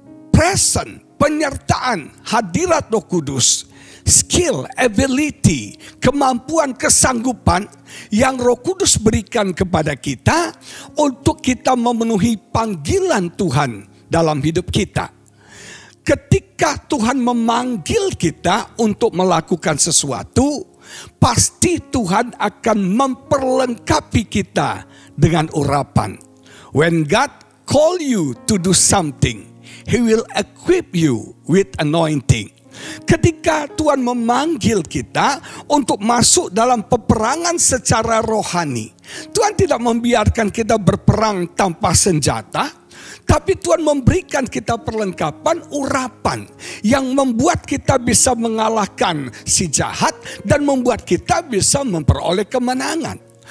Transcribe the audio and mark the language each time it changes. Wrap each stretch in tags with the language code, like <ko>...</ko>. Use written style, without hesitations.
<id>Present, penyertaan hadirat Roh Kudus,</id> <en>skill, ability,</en> <id>kemampuan, kesanggupan yang Roh Kudus berikan kepada kita untuk kita memenuhi panggilan Tuhan dalam hidup kita. Ketika Tuhan memanggil kita untuk melakukan sesuatu, pasti Tuhan akan memperlengkapi kita dengan urapan.</id> <en>When God call you to do something, He will equip you with anointing.</en> <id>Ketika Tuhan memanggil kita untuk masuk dalam peperangan secara rohani, Tuhan tidak membiarkan kita berperang tanpa senjata, tapi Tuhan memberikan kita perlengkapan urapan yang membuat kita bisa mengalahkan si jahat dan membuat kita bisa memperoleh kemenangan.</id>